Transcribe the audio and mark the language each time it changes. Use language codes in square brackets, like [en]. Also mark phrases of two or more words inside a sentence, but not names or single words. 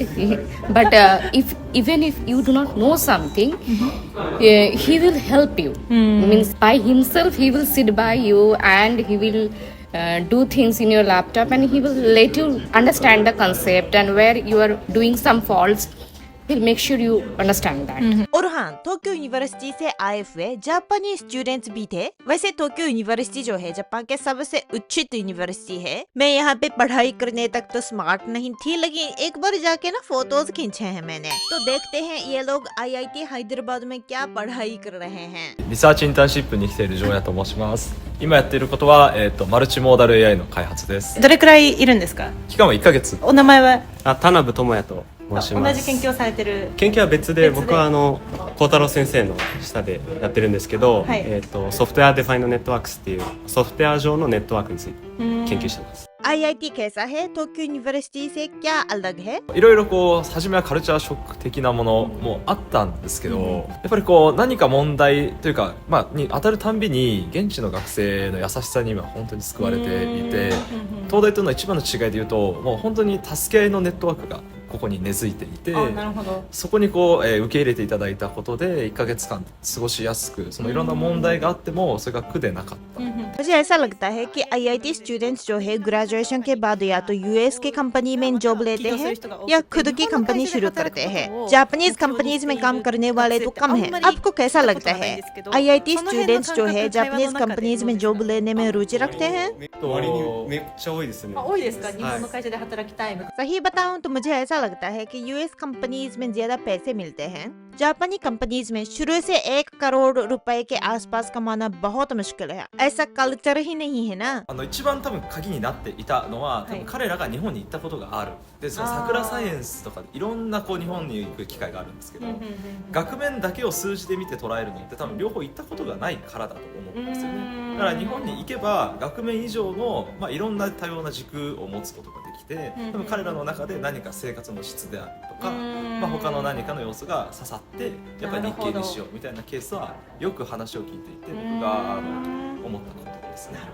[en] But even if you do not know something, he will help you. Means by himself, he will sit by you and he will do things in your laptop, and he will let you understand the concept, and where you are doing some faults, he'll make sure you understand that. [hi] और हाँ, टोक्यो यूनिवर्सिटी से आए हुए जापानी स्टूडेंट्स भी थे। वैसे टोक्यो यूनिवर्सिटी जो है जापान के सबसे उच्चित यूनिवर्सिटी है। मैं यहाँ पे पढ़ाई करने तक तो स्मार्ट नहीं थी, लेकिन एक बार जाके ना फोटोज खींचे हैं मैंने। तो देखते हैं ये लोग IIT हैदराबाद में क्या पढ़ाई कर रहे हैं। [ja] リサーチインターンシップに来ているジョーヤと申します。今やっていることは、マルチモーダル AI の開発です。どれくらいいるんですか？期間は1ヶ月。お名前は？田辺智也と申します。同じ研究をされてる。研究は別で、僕は幸太郎先生の下でやってるんですけど、ソフトウェアデファインドネットワークスっていうソフトウェア上のネットワークについて研究してます。 [hi] IIT कैसा है? टोक्यो यूनिवर्सिटी से क्या अलग है? [ja] いろいろこう初めはカルチャーショック的なものもあったんですけど、やっぱりこう何か問題というか、に当たるたんびに現地の学生の優しさに今本当に救われていて、東大との一番の違いで言うと、もう本当に助け合いのネットワークがここに根付いていて、あ、なるほど。そこにこう、受け入れていただいたことで1ヶ月間過ごしやすく、そのいろんな問題があってもそれが苦でなかった。 [hi] मुझे ऐसा लगता है कि आईआईटी स्टूडेंट्स जो है ग्रेजुएशन के बाद या तो यूएस की कंपनी में जॉब लेते हैं या खुद की कंपनी शुरू करते हैं। [en] Japanese companies [hi] में काम करने वाले तो कम हैं। आपको कैसा लगता है आईआईटी स्टूडेंट्स जो है [en] Japanese companies [hi] में जॉब लेने में रुचि रखते हैं? [ja] 割にめっちゃ多いですね。多いですか、日本の会社で働きたいの。 [hi] सही बताऊं तो मुझे ऐसा लगता है कि यूएस कंपनीज में ज्यादा पैसे मिलते हैं। जापानी कंपनीज में शुरू से 1 करोड़ रुपए के आसपास कमाना बहुत मुश्किल है। ऐसा कल्चर ही नहीं है ना। [ja] 一番多分鍵になっていたのは、多分彼らが日本に行ったことがある。でその桜サイエンスとかいろんなこう日本に行く機会があるんですけど、額面だけを数字で見て捉えるのって多分両方行ったことがないからだと思うんですよね。だから日本に行けば額面以上の、いろんな多様な軸を持つことができて、多分彼らの中で何か生活の質であるとか、他の何かの要素が刺さってやっぱり日系にしようみたいなケースはよく話を聞いていて、僕が思ったことですね。